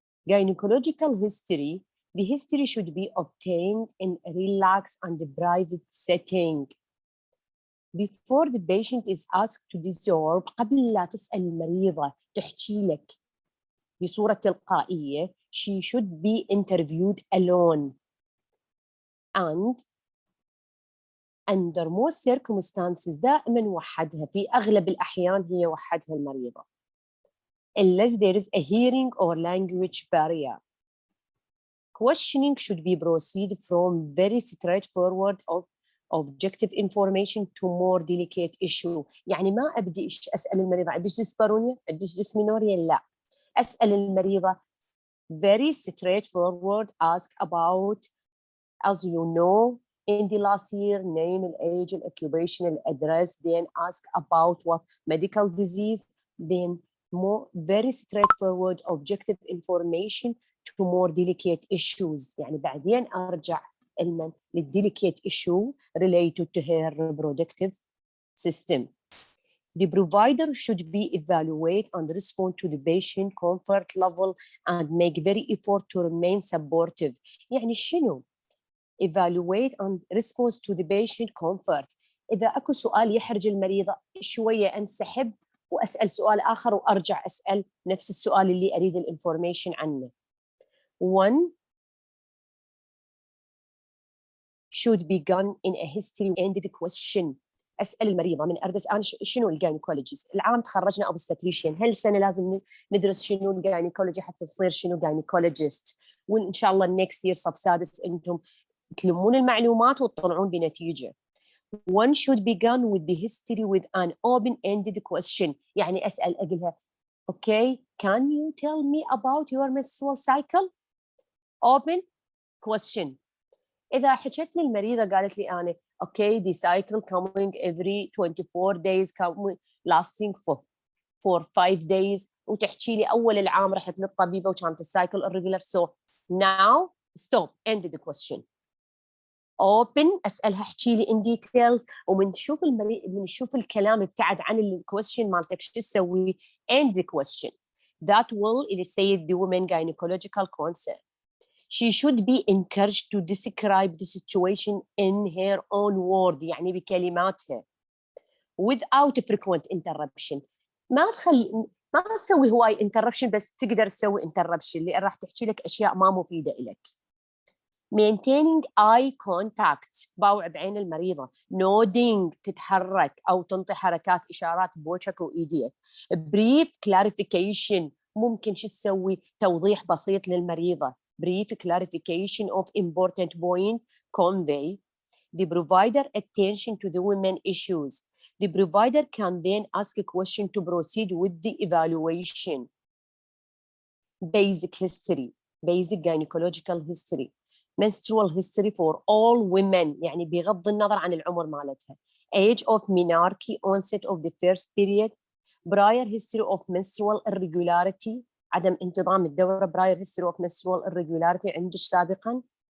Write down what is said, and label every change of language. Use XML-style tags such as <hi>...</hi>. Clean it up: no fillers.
<en>Gynecological history, the history should be obtained in a relaxed and private setting. Before the patient is asked to dissolve,</en> <ar>قبل لا تسأل المريضة تحكي لك بصورة تلقائية,</ar> <en>she should be interviewed alone. And under most circumstances</en> <ar>دائما وحدها, في أغلب الأحيان هي وحدها المريضة.</ar> <en>Unless there is a hearing or language barrier. Questioning should be proceed from very straightforward of objective information to more delicate issue.</en> <ar>يعني ما أبدي أسأل المريضة عندك ديسبارونيا، عندك ديسمينوريا، لا. أسأل المريضة</ar> <en>very straightforward, ask about, as you know, in the last year, name, age, occupation, address, then ask about what medical disease, then more very straightforward objective information to more delicate issues.</en> <ar>يعني بعدين أرجع لل</ar> <en>delicate issue related to her reproductive system. The provider should be evaluate and respond to the patient comfort level and make very effort to remain supportive.</en> <ar>يعني شنو؟</ar> <en>evaluate and respond to the patient comfort.</en> <ar>إذا أكو سؤال يحرج المريضة شوية أنسحب وأسأل سؤال آخر وأرجع أسأل نفس السؤال اللي أريد الانفورميشن عنه.</ar> <en>One should be done in a history-ended question.</en> <ar>أسأل المريضة من أردس أنا شنو الجاينيكولوجيست؟ العام تخرجنا أوبستريشن، هل السنة لازم ندرس شنو الجاينيكولوجي حتى تصير شنو جاينيكولوجيست؟ وإن شاء الله</ar> <en>next year</en> <ar>صف سادس أنتم تلمون المعلومات وتطلعون بنتيجة.</ar> <en>One should begin with the history with an open-ended question.</en> <ar>يعني أسأل أقولها</ar> <en>okay, can you tell me about your menstrual cycle? Open question.</en> <ar>إذا حكيت لي المريضة قالت لي أنا</ar> <en>okay, the cycle coming every 24 days, coming, lasting for 5 days,</en> <ar>وتحكي لي أول العام رحت للطبيبة وكانت السايكل irregular.</ar> <en>So now stop, end the question.</en> <ar>open, أسألها احكي لي</ar> <en>in details،</en> <ar>ومنشوف منشوف الكلام ابتعد عن الكويستشن مالتك شو تسوي</ar> <en>end the question. That will illustrate the women gynecological concern. She should be encouraged to describe the situation in her own word،</en> <ar>يعني بكلماتها</ar> <en>without frequent interruption.</en> <ar>ما تسوي هواي interruption، بس تقدر تسوي interruption اللي راح تحكي لك أشياء ما مفيدة إلك.</ar> <en>maintaining eye contact،</en> <ar>باوع بعين المريضة. nodding، تتحرك أو تنطي حركات إشارات بوجهك وإيديك.</ar> <en>brief clarification،</en> <ar>ممكن شو تسوي؟ توضيح بسيط للمريضة.</ar> <en>brief clarification of important point. convey the provider attention to the women issues. The provider can then ask a question to proceed with the evaluation. basic history، basic gynecological history. menstrual history for all women،</en> <ar>يعني بغض النظر عن العمر مالتها.</ar> <en>age of menarche، onset of the first period. prior history of menstrual irregularity،</en> <ar>عدم انتظام الدورة.</ar> <en>prior history of menstrual irregularity</en> <ar>عندك سابقا.</ar>